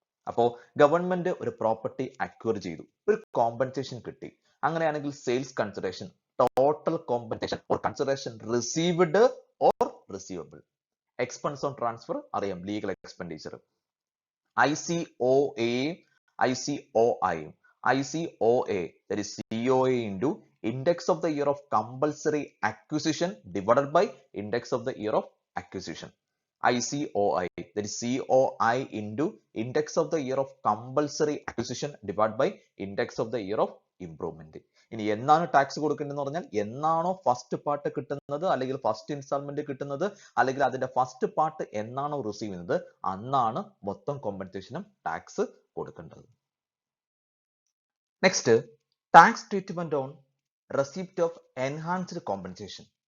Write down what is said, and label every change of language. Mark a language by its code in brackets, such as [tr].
[ml] അപ്പോ ഗവൺമെന്റ് ഒരു property acquire ചെയ്തു, ഒരു കോമ്പൻസേഷൻ കിട്ടി. [en] അങ്ങനെയാണെങ്കിൽ sales consideration, total compensation or consideration received or receivable. Expense on transfer അറിയാം, legal expenditure. ICOA, ICOI. ICOA, that is COA into index of the year of compulsory acquisition divided by index of the year of acquisition. ICOI, that is COI into index of the year of compulsory acquisition divided by index of the year of improvement. [ml] ഇനി എന്നാണ് tax കൊടുക്കേണ്ടതെന്ന് പറഞ്ഞാൽ, എന്നാണോ first part കിട്ടുന്നത്, അല്ലെങ്കിൽ first instalment കിട്ടുന്നത്, അല്ലെങ്കിൽ അതിന്റെ first part എന്നാണോ റിസീവ് ചെയ്യുന്നത്, അന്നാണ് മൊത്തം കോമ്പൻസേഷനും ടാക്സ് കൊടുക്കേണ്ടത്. [en] Next, tax treatment on receipt of enhanced compensation.